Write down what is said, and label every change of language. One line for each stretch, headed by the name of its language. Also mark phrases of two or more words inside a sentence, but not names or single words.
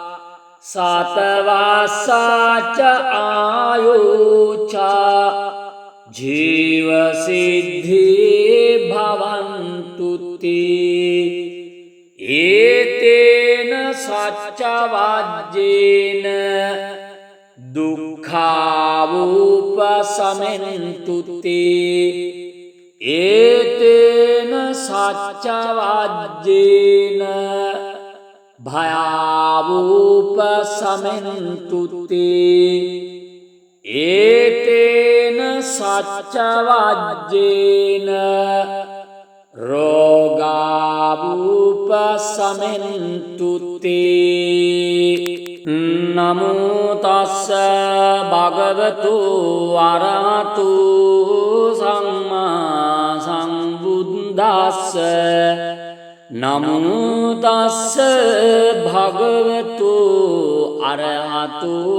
Pali: සතවාසාච ආයුච ජීව සිද්ධි භවන්තු තේ ඒතේන සච්ච වජ්ජේන දුක්ඛාවූපසමෙන්තු තේ ඒතේන සච්ච වජ්ජේන භයාවූපසමෙන්තු තේ ඒතේන සච්ච වජ්ජේන රෝගාවූපසමෙන්තු තේ නමෝ තස්ස භගවතු අරහතු සම්මා සම්බුද්දස්ස නමෝ තස්ස භගවතු අරහතු